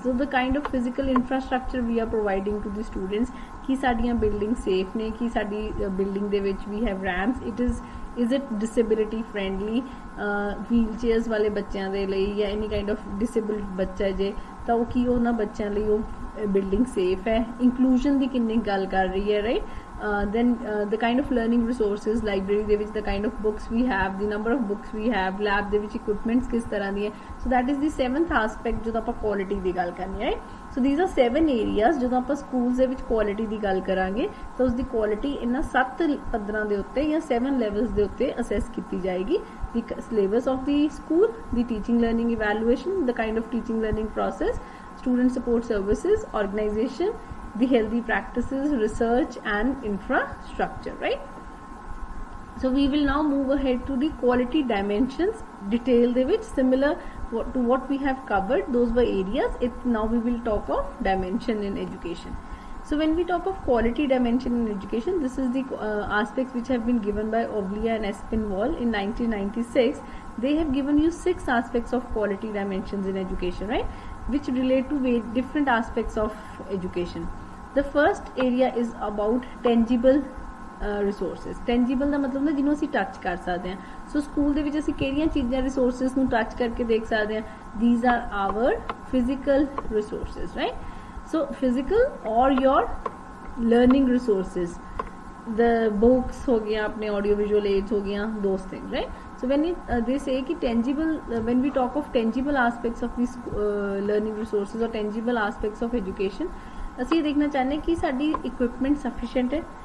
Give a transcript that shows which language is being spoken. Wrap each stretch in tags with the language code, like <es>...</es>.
<en>So the kind of physical infrastructure we are providing to the students,</en> <pa>ki sadiyan building safe ne, ki sadi building de vich</pa> <en>we have ramps, is it disability friendly,</en> <pa>wheel chairs ਵਾਲੇ ਬੱਚਿਆਂ ਦੇ ਲਈ ਜਾਂ</pa> <en>any kind of disabled</en> <pa>ਬੱਚਾ ਜੇ ਤਾਂ ਉਹ ਕੀ ਉਹਨਾਂ ਬੱਚਿਆਂ ਲਈ ਉਹ ਬਿਲਡਿੰਗ ਸੇਫ ਹੈ। ਇੰਕਲੂਜਨ ਦੀ ਕਿੰਨੀ ਗੱਲ ਕਰ ਰਹੀ ਹੈ, right.</pa> <en>then the kind of learning resources, library</en> <pa>ਦੇ ਵਿੱਚ</pa> <en>the kind of books we have, the number of books we have, lab ਦੇ ਵਿੱਚ equipments</en> <pa>ਕਿਸ ਤਰ੍ਹਾਂ ਦੀ ਹੈ।</pa> <en>so that is the 7th aspect</en> <pa>ਜਦੋਂ ਆਪਾਂ quality ਦੀ ਗੱਲ ਕਰਨੀ ਹੈ।</pa> <en>so these are 7 areas</en> <pa>ਜਦੋਂ ਆਪਾਂ schools ਦੇ ਵਿੱਚ quality ਦੀ ਗੱਲ ਕਰਾਂਗੇ ਤਾਂ ਉਸ ਦੀ quality ਇਹਨਾਂ 7 ਪੱਧਰਾਂ ਦੇ ਉੱਤੇ ਜਾਂ 7 levels ਦੇ ਉੱਤੇ assess ਕੀਤੀ ਜਾਏਗੀ।</pa> <en>the syllabus of the school, the teaching learning evaluation, the kind of teaching learning process, student support services, organization, the healthy practices, research and infrastructure, right? So we will now move ahead to the quality dimensions detail de which similar to what we have covered, those were areas. Now we will talk of dimension in education. So when we talk of quality dimension in education, this is the aspects which have been given by Oglia and Espinwall in 1996. They have given you 6 aspects of quality dimensions in education, right, which relate to different aspects of education. The first area is about tangible resources.</en> <pa>tangible ਦਾ ਮਤਲਬ ਨਾ ਜਿਹਨੂੰ ਅਸੀਂ touch ਕਰ ਸਕਦੇ ਹਾਂ। So school ਦੇ ਵਿੱਚ ਅਸੀਂ ਕਿਹੜੀਆਂ ਚੀਜ਼ਾਂ ਰਿਸੋਰਸਿਸ ਨੂੰ ਟੱਚ ਕਰਕੇ ਦੇਖ ਸਕਦੇ ਹਾਂ।</pa> <en>these are our physical resources, right? so physical or your learning resources, the books</en> <hi>हो गया,</hi> <en>अपने audio visual aids हो गया, those things, right? so when they say कि tangible, when we talk of tangible aspects of these learning resources or tangible aspects of education,</en> <pa>ਅਸੀਂ ਦੇਖਣਾ ਚਾਹੁੰਦੇ ਕਿ ਸਾਡੀ</pa> <en>equipment sufficient ਹੈ।</en>